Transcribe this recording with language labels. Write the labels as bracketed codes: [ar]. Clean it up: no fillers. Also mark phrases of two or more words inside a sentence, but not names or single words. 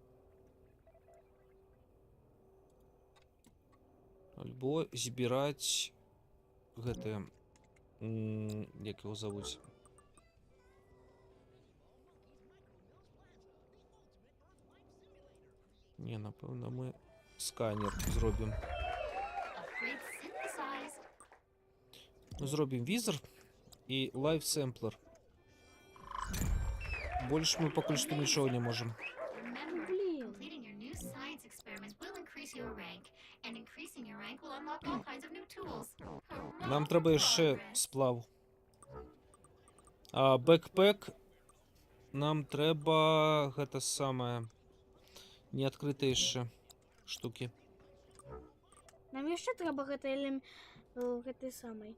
[be] Альбо збіраць гэтыя, як яго завуць. Не, напэўна, мы сканер зробім. [en] Upgrade synthesized. [be] Мы зробім візор і лайф-сэмплер. Больш мы пакуль што нічого не можам. [en] Remember, [be] Блин. [en] completing your new science experiments will increase your rank, and increasing your rank will unlock all kinds of new tools. [be] Нам трэба яшчэ сплав. А бэкпэк нам трэба гэта самае не адкрытыя яшчэ штукі. Нам яшчэ трэба гэтай самай.